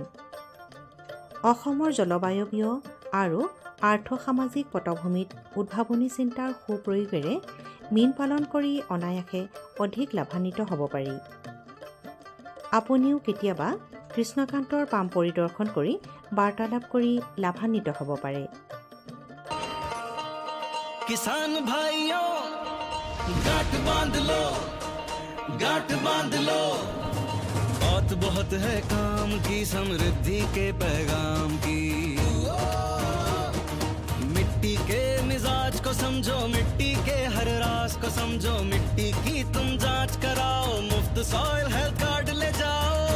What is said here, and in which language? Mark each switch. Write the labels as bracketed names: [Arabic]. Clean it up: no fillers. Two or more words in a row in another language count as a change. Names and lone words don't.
[Assamese] অসমৰ জলবায়ৱীয় আৰু আৰ্থ-সামাজিক পটভূমিত উদ্ভাৱনী চিন্তাৰ সুপ্ৰয়োগেৰে মীন পালন কৰি অনায়াসে অধিক লাভান্বিত হ'ব পাৰি। আপুনিও কেতিয়াবা কৃষ্ণকান্তৰ পাম্প পৰিদৰ্শন কৰি বাৰ্তালাপ কৰি লাভান্বিত হ'ব পাৰে। [Hindi] किसान भाइयों गांठ बांध लो, गांठ बांध लो, बहुत बहुत है काम की समृद्धि के पैगाम की। मिट्टी के मिजाज को समझो, मिट्टी के हर राज को समझो, मिट्टी की तुम जांच कराओ, मुफ्त सॉइल हेल्थ कार्ड ले जाओ।